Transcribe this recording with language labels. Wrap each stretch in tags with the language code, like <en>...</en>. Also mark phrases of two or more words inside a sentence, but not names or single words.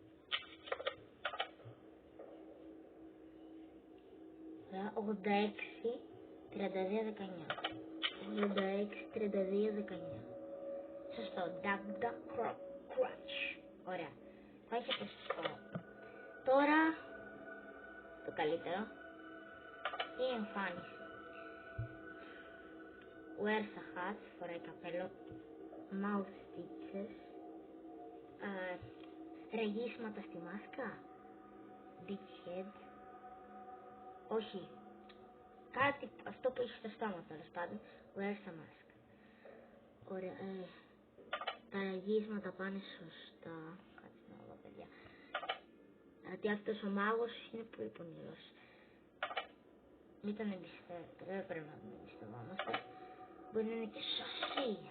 <el>86, 32, 19. 86, 32, 19. Σωστό. Dagda Crutch. Ωραία. Θα έχετε σωστό. Τώρα, το καλύτερο. Η εμφάνιση.</el> <en>Wears a hat,</en> <el>φοράει καπέλο.</el> <en>Mouth stitches.</en> <el>Ραγίσματα στη μάσκα.</el> <en>Big head. Όχι.</en> <el>Κάτι, αυτό που έχει στο στόμα τέλος πάντων.</el> <en>Wears a mask.</en> <el>Ωραία. Τα ραγίσματα πάνε σωστά. Κάτσε να δω παιδιά. Γιατί αυτός ο μάγος είναι πολύ πονηρός. Μην τον εμπιστεύετε. Δεν πρέπει να τον εμπιστευόμαστε. Μπορεί να είναι και σωσία.</el>